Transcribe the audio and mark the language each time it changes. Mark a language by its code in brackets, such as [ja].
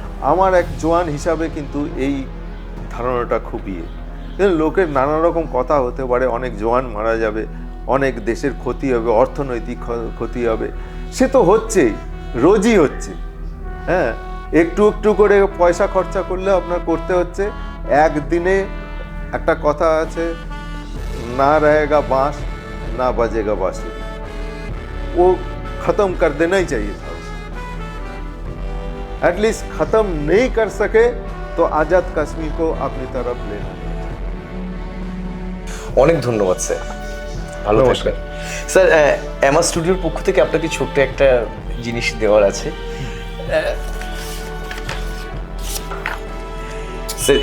[bn] আমার এক জওয়ান হিসাবে কিন্তু এই ধারণাটা খুবই, লোকের নানা রকম কথা হতে পারে, অনেক জওয়ান মারা যাবে, অনেক দেশের ক্ষতি হবে, অর্থনৈতিক ক্ষতি হবে, সে তো হচ্ছেই, রোজই হচ্ছে। হ্যাঁ, একটু একটু করে পয়সা খরচা করলে আপনার করতে হচ্ছে। একদিনে একটা কথা আছে, না [hi] रहेगा बांस ना बजेगा बांसुरी, वो खत्म कर देना ही चाहिए था। एटलीस्ट खत्म नहीं कर सके तो आजाद कश्मीर को अपनी तरफ लेना। [bn] অনেক ধন্যবাদ স্যার, ভালো থাকবেন স্যার। এমা স্টুডিওর পক্ষ থেকে আপনাকে ছোট্ট একটা জিনিস দেওয়ার আছে স্যার।